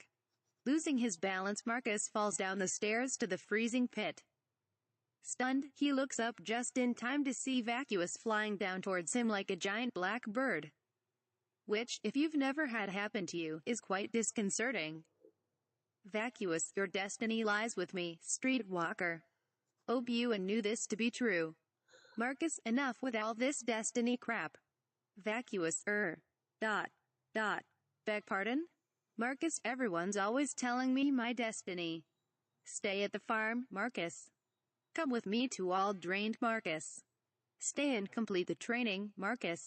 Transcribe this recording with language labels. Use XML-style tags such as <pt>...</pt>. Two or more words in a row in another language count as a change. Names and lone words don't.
<en>Losing his balance, Marcus falls down the stairs to the freezing pit. Stunned, he looks up just in time to see Vacuous flying down towards him like a giant black bird. Which, if you've never had happen to you, is quite disconcerting. Vacuous, your destiny lies with me, Streetwalker. Obi-Wan knew this to be true. Marcus, enough with all this destiny crap. Vacuous, dot. Beg pardon? Marcus, everyone's always telling me my destiny. Stay at the farm, Marcus. Come with me to all drained, Marcus. Stay and complete the training, Marcus.</en>